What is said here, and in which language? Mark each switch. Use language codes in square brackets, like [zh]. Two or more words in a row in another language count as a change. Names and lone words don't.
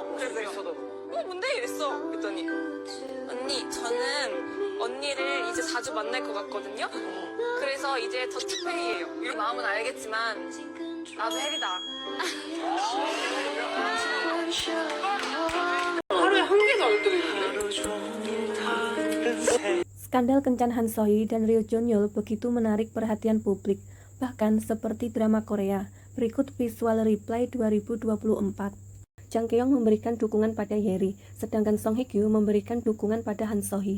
[ko] 그래서 내가 뭔데 이랬어. 그랬더니 언니 저는 언니를 이제 자주 만날 것 같거든요. 그래서 이제 더치페이예요. 이 마음은 알겠지만 나도 헬이다. 하루에 한 개도 안 뜨는데. [id] Skandal kencan Han So-hee dan Ryo Jeon-yeol begitu menarik perhatian publik, bahkan seperti drama Korea. Berikut [en] visual replay [id] 2024. Jang Keong memberikan dukungan pada Yeri, sedangkan Song Hye Kyo memberikan dukungan pada Han So-hee.